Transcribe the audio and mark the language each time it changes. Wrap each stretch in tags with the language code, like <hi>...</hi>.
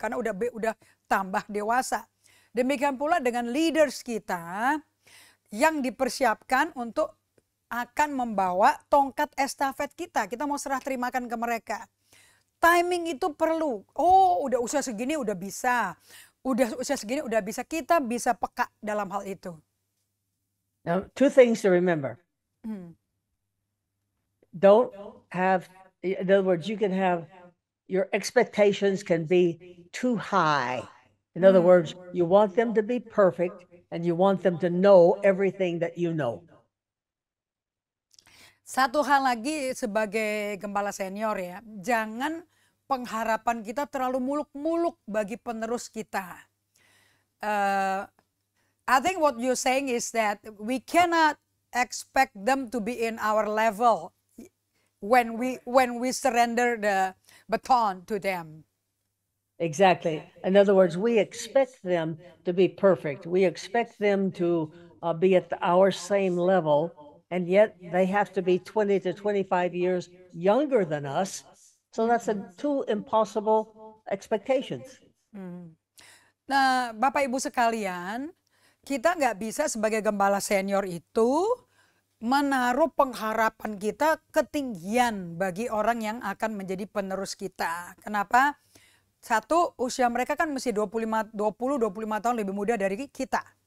<id>Karena udah tambah dewasa. Demikian pula dengan leaders kita yang dipersiapkan untuk akan membawa tongkat estafet kita. Kita mau serah terimakan ke mereka. Timing itu perlu. Oh udah usia segini udah bisa. Udah usia segini udah bisa. Kita bisa peka dalam hal itu.</id> <en>Now, two things to remember. Don't have, in other words, you can have, your expectations can be too high. In other words, you want them to be perfect and you want them to know everything that you know.</en> <id>Satu hal lagi sebagai gembala senior ya, jangan pengharapan kita terlalu muluk-muluk bagi penerus kita.</id> <en>I think what you're saying is that we cannot expect them to be in our level when we surrender the baton to them. Exactly. In other words, we expect them to be perfect. We expect them to be at our same level. And yet they have to be 20 to 25 years younger than us. So that's two impossible expectations.</en> <id>Nah, Bapak Ibu sekalian, kita nggak bisa sebagai gembala senior itu menaruh pengharapan kita ketinggian bagi orang yang akan menjadi penerus kita. Kenapa? Satu, usia mereka kan mesti 20-25 tahun lebih muda dari kita.</id>